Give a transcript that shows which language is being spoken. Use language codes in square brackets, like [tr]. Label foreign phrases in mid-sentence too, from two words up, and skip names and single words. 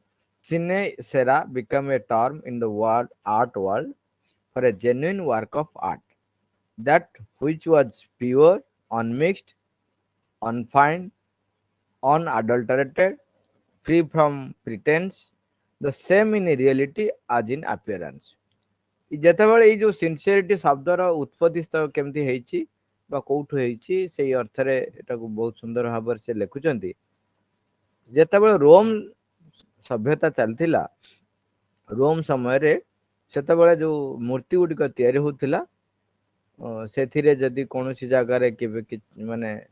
[en] Sine sera became a term in the art world for a genuine work of art, that which was pure, unmixed, unfeigned, unadulterated, free from pretense, the same in reality as in appearance। [or] ଯେତେବେଳେ ଏଇ ଯୋଉ ସିନସିୟରିଟି ଶବ୍ଦର ଉତ୍ପତ୍ତି ସ୍ଥଳ କେମିତି ହେଇଛି ବା କୋଉଠୁ ହେଇଛି ସେଇ ଅର୍ଥରେ ଏଟାକୁ ବହୁତ ସୁନ୍ଦର ଭାବରେ ସେ ଲେଖୁଛନ୍ତି। ଯେତେବେଳେ ରୋମ ସଭ୍ୟତା ଚାଲିଥିଲା, ରୋମ ସମୟରେ ସେତେବେଳେ ଯୋଉ ମୂର୍ତ୍ତି ଗୁଡିକ ତିଆରି ହଉଥିଲା ସେଥିରେ ଯଦି କୌଣସି ଜାଗାରେ କେବେ ମାନେ